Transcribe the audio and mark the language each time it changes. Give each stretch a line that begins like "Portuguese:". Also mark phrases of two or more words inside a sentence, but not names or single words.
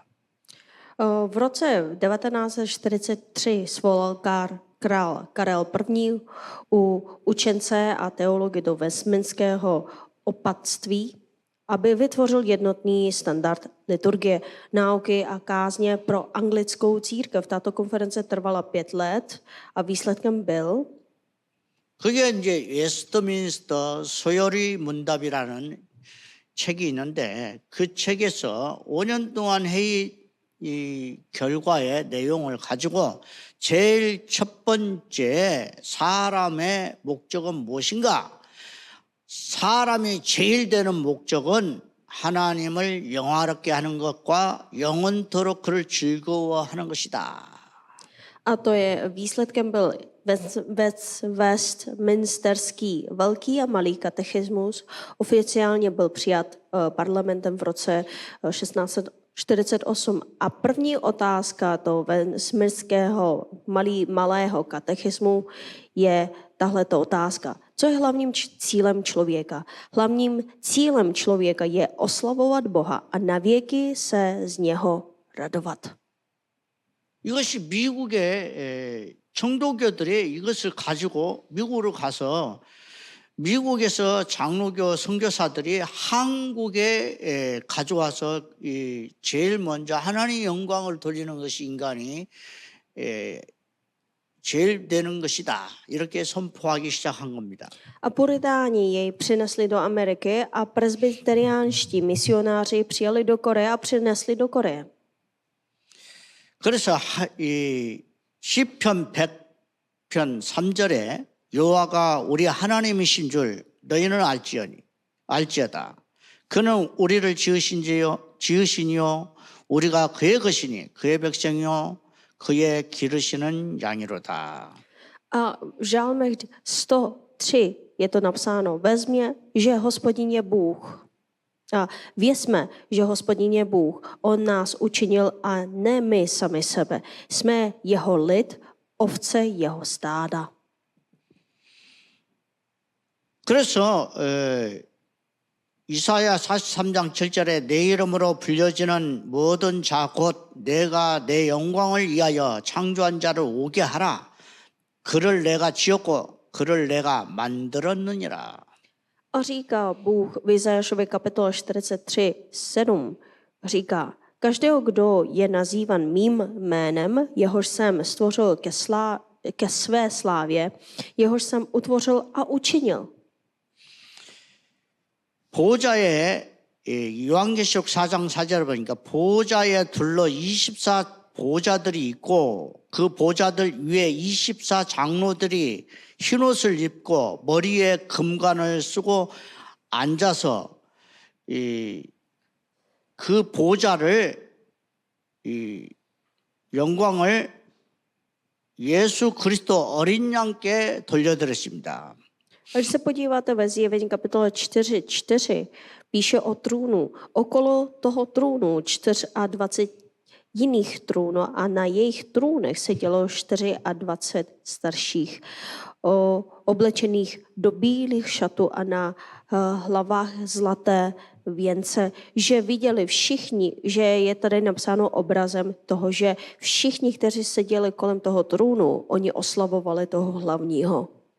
Czech: V roce 1943 svolal král Karel I. u učence a teology do Westminského opatství aby vytvořil jednotný standard liturgie, náuky a kázně pro anglickou církev. Tato konference trvala 5 let a výsledkem byl,
Korean: 그게 이제 웨스트민스터 소요리 문답이라는 책이 있는데 그 책에서 5년 동안 회의 이 결과의 내용을 가지고 제일 첫 번째 사람의 목적은 무엇인가? 사람이 제일 되는 목적은 하나님을 영화롭게 하는 것과 영원토록 그를 즐거워하는 것이다.
Czech: a to je výsledkem byl Westminsterský velký a malý katechismus. Oficiálně byl přijat parlamentem v roce 1648. A první otázka toho Westminsterského malého katechismu je tahleto otázka. Co je hlavním cílem člověka? Hlavním cílem člověka je oslavovat Boha a navěky se z něho radovat.
Korean: 이것이 미국의 청도교들이 이것을 가지고 미국으로 가서 미국에서 장로교 선교사들이 한국에 가져와서 제일 먼저 하나님의 영광을 돌리는 것이 인간이 제일 되는 것이다. 이렇게 선포하기 시작한 겁니다.
Czech: A puritáni jej přinesli do Ameriky a presbyteriánští misionáři přijeli do Koreje a přinesli do Koreje.
Korean: 그래서 이 시편 100편 3절에 여호와가 우리 하나님이신 줄 너희는 알지어다. 그는 우리를 지으시니요 우리가 그의 것이니 그의 백성이요 그의 기르시는 양이로다.
Czech: A v Žálmech 103 je to napsáno, vezmě, že Hospodin je Bůh. A vězme, že Hospodin je Bůh. On nás učinil a ne my sami sebe. Jsme jeho lid, ovce jeho stáda.
Korean: 그래서 이사야 43장 7절에 내 이름으로 불려지는 모든 자 곧 내가 내 영광을 위하여 창조한 자를 오게 하라. 그를 내가 지었고 그를 내가 만들었느니라.
Czech: A říká Bůh v Izajašově kapitole 43:7, říká, každého, kdo je nazývan mým jménem, jehož jsem stvořil ke své slávě, jehož jsem utvořil a učinil.
Korean: 보호자에 요한계시록 4장 4절을 보니까 보호자에 둘러 24 보호자들이 있고 그 보호자들 위에 24 장로들이 흰옷을 입고 머리에 금관을 쓰고 앉아서 그 보호자를 영광을 예수 그리스도 어린 양께 돌려드렸습니다.
Czech: A když se podíváte ve Zjevení kapitole 4:4, píše o trůnu. Okolo toho trůnu 24 jiných trůnů a na jejich trůnech sedělo 24 starších, oblečených do bílých šatů a na hlavách zlaté věnce, že viděli všichni, že je tady napsáno obrazem toho, že všichni, kteří seděli kolem toho trůnu, oni oslavovali toho hlavního.